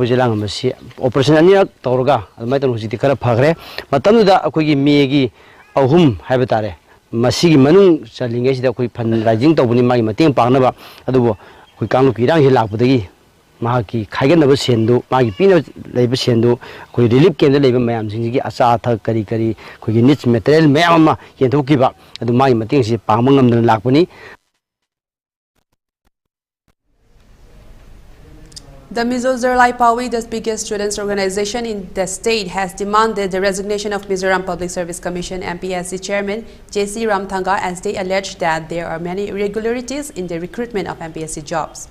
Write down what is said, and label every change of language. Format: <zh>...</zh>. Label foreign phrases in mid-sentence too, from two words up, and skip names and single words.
<mni>jilangambasi operation aniak tawraga admai tan hujiti khara phagre matamduda khoi megi ahum haibetare masigi manung chalingai sida khoi fundraising tawbuni magi mateng pangnaba adubu khoi kanglu kirang hi lakpudagi mahaki khaiganaba sendu magi pina leiba sendu khoi relief kendra leiba mayam singi acha atha kari kari khoi</mni> <en>needs material</en> <mni>mayam ma yenthokiba adu magi mateng si pangma ngamdana lakpuni.</mni> <en>The Mizo Zerlai Pawi, the biggest students' organization in the state, has demanded the resignation of Mizoram Public Service Commission MPSC Chairman J.C. Ramthanga as they allege that there are many irregularities in the recruitment of MPSC jobs.</en>